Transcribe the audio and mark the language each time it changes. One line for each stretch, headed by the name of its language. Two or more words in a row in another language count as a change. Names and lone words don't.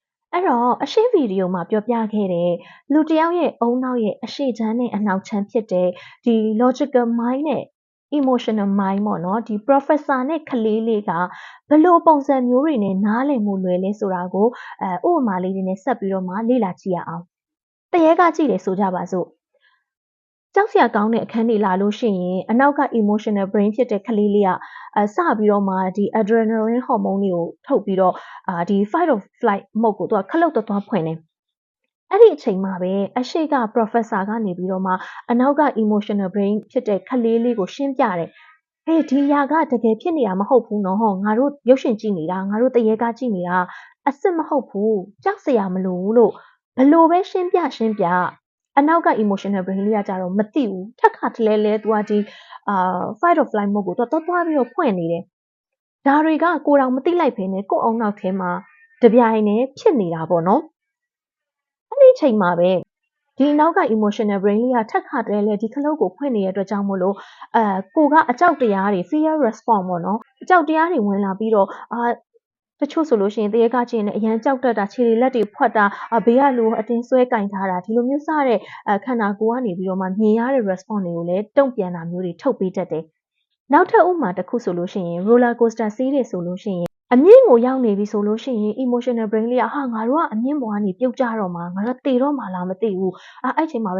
Burmese: အဲ့တော့အရှိဗီဒီယိုမှာပြောပြခဲ့တဲ့လူတစ်ယောက်ရဲ့ဦးနှောက်ရဲ့အရှိချမ်းနဲ့အနှောက်ချမ်းဖြစ်တဲ့ဒီ
English: logical mind
Burmese: နဲ့
English: emotional mind
Burmese: ပေါ့နော်ဒီ professor နဲ့ကလေးလေးကဘယ်လိုပုံစံမျိုးတွေနဲ့နားလည်မှု လွယ်လဲဆိုတာကိုဥပမာလေးတွေနဲ့ဆက်ပြီးတော့မှလေ့လာကြည့်ရအောင်။တရေကကြည့်တယ်ဆိုကြပါစို့။ကြောက်စရာကောင်းတဲ့အခန်းတွေလာလို့ရှိရင်အနောက်က
English: emotional brain
Burmese: ဖြစ် တဲ့ကလေးလေးကစပြီးတော့မှဒီ
English: adrenaline hormone
Burmese: တွေကိုထုတ်ပြီးတော့ဒီ
English: fight or flight mode
Burmese: ကိုသူကခလုတ်သွားဖွင့်တယ်။အဲ့ဒီအချိန် မှာပဲအရှိက professor ကနေပြီးတော့မှအနောက်က
English: emotional brain
Burmese: ဖြစ်တဲ့ကလေးလေးကိုရှင်းပြတယ်။ဟေးဒီຢာကတကယ်ဖြစ်နေတာမဟုတ်ဘူးနော်။ငါတို့ရုပ်ရှင်ကြည့်နေတာငါတို့တရေကကြည့်နေတာအစစ်မဟုတ်ဘူး။ကြောက်စရာမလိုဘူးလို့ဘလို့ပဲရှင်းပြအနောက်က
English: emotional brain
Burmese: လေးကကြတော့မသိဘူးထက်ခါတလဲလဲသူကဒီ
English: fight or flight mode
Burmese: ကိုသူသွားပြီးတော့ဖွ င့်နေတယ်ဒါတွေကကိုယ်တော်မသိလိုက်ဖ ೇನೆ ကိုယ့်အောင်နောက်ထဲမှာတပြိုင်နဲ့ဖြစ်နေတာပေါ့နော်အဲ့ဒီချိန်မှာပဲဒီနောက်က
English: emotional brain
Burmese: လေးကထက်ခါတလဲလဲဒီခ လုတ်ကိုဖွင့်နေတဲ့အတွက်ကြောင့်မို့လို့ကိုကအကြောက်တရားတွေ
English: fear response
Burmese: ပေါ့နော်အကြောက်တရားတွေဝင်လာပြီးတော့တချို့ဆိုလို့ရှိရင်တရေကကြည့်ရင်အရန်ကြောက်တတ်တာခြေတွေလက်တွေဖွက်တာဘေးကလူအတင်းဆွဲကင်ထားတာဒီလိုမျိုးစတဲ့ခန္ဓာကိုယ်ကနေပြီးတော့မှမြင်ရတဲ့ response တွေကိုလည်းတုံ့ပြန်တာမျိုးတွေထုတ်ပေးတတ်တယ်။နောက်ထပ်ဥပမာတစ်ခုဆိုလို့ရှိရင်
English: roller coaster
Burmese: စီးတယ်ဆိုလို့ရှိရင်အမြင့်ကိုရောက်နေပြီဆိုလို့ရှိရင်
English: emotional brain
Burmese: လေးကဟာငါတို့ကအမြင့်ပေါ်ကနေပြုတ်ကျတော့မှာငါတို့တေတော့မှာလားမသိဘူးအဲ့ချိန်မှာပဲ